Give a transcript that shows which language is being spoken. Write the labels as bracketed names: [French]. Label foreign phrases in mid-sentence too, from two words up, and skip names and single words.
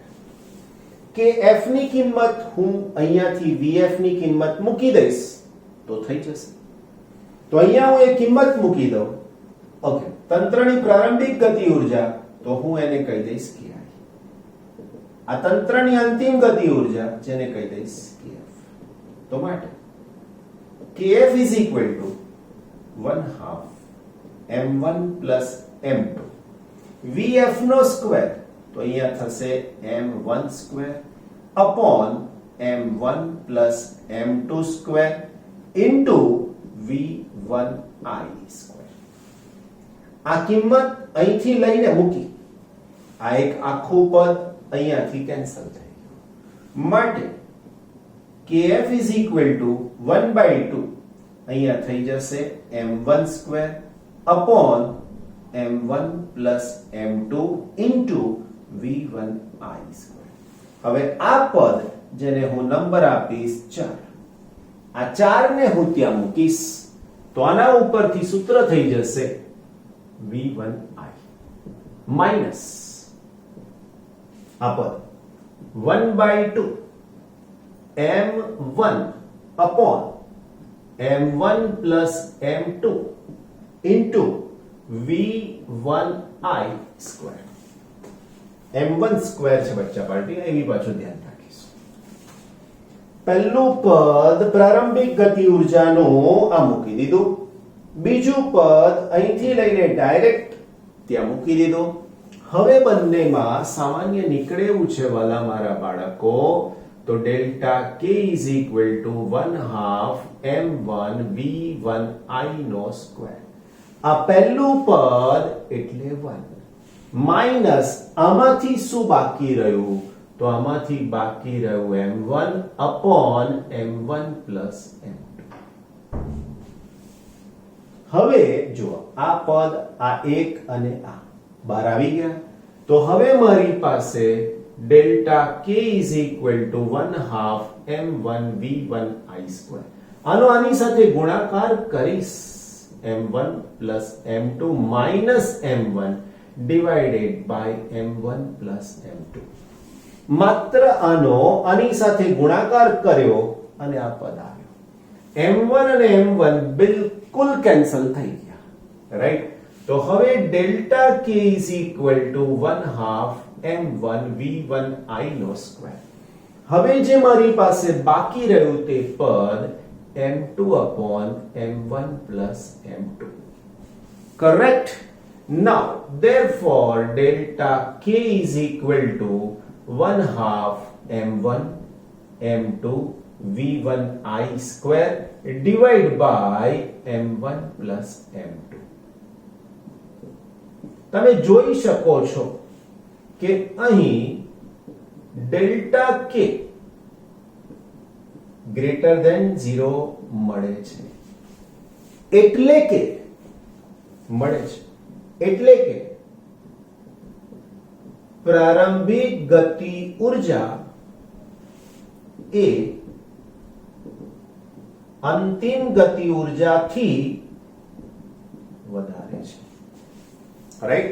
[Gujarati] kf ની કિંમત હું અહીંયાથી vf ની કિંમત મૂકી દઈશ તો થઈ જશે. તો અહીંયા હું એ કિંમત મૂકી દઉં. ઓકે. તંત્રની પ્રારંભિક ગતિ ઉર્જા તો હું એને કહી દઈશ ki. આ તંત્રની અંતિમ ગતિ ઉર્જા જેને કહી દઈશ kf. તો માટે [English] kf is equal to 1/2 m1 plus m2 vf [Gujarati] નો સ્ક્વેર, તો અહીંયા થશે [English] m1 square upon m1 plus m2 square into v1i square. [Gujarati] આ કિંમત અહીંથી લઈને મૂકી, આ એક આખું પદ અહીંયાથી કેન્સલ થઈ ગયું. માટે [English] kf is equal to 1/2 [Gujarati] અહીંયા થઈ જશે [English] m1 square upon m1 plus m2 into v1i square. [Gujarati] હવે આ પદ જેને હું નંબર આપીશ 4, આ 4 ને હું ત્યાં મૂકીશ તો આના ઉપરથી સૂત્ર થઈ જશે v1i માઈનસ આ પદ [English] 1/2 m1 upon m1 plus m2 into v1i square. [Gujarati] m1 સ્ક્વેર છે બચ્ચા પાર્ટી, એવી પાછું ધ્યાન રાખીશું. પહેલું પદ પ્રારંભિક ગતિ ઉર્જાનું આ મૂકી દીધું, બીજું પદ અહીંથી લઈને ડાયરેક્ટ ત્યાં મૂકી દીધું. હવે બંનેમાં સામાન્ય નીકળે એવું છે વાલા મારા બાળકો, તો [English] delta k is equal to 1/2 m1 v1i [Gujarati] નો સ્ક્વેર. આ પહેલું પદ એટલે 1 માઈનસ આમાંથી શું બાકી રહ્યું, તો આમાંથી બાકી રહ્યું [English] m1 upon m1 plus m2. [Gujarati] હવે જો આ પદ આ એક અને આ બહાર આવી ગયા, તો હવે મારી પાસે [English] delta k is equal to 1/2 m1 v1i square. [Gujarati] આનો આની સાથે ગુણાકાર કરીશ, [English] m1 plus m2 minus m1 divided by m1 plus m2. [Gujarati] માત્ર આનો આની સાથે ગુણાકાર કર્યો અને આ પદ આવ્યો. m1 અને m1 બિલકુલ કેન્સલ થઈ ગયા, રાઈટ? તો હવે [English] delta k is equal to 1/2 m1 v1i [Gujarati] નો સ્ક્વેર. હવે જે મારી પાસે બાકી રહ્યું તે પદ [English] m2 upon m1 plus m2. Correct? Now, therefore, delta k is equal to 1/2 m1 m2 v1i square divided by m1 plus m2. [Gujarati] તમે જોઈ શકો છો કે અહીં ડેલ્ટા k [English] greater than [Gujarati] 0 મળે છે, એટલે કે પ્રારંભિક ગતિ ઉર્જા એ અંતિમ ગતિ ઉર્જાથી વધારે છે, રાઈટ?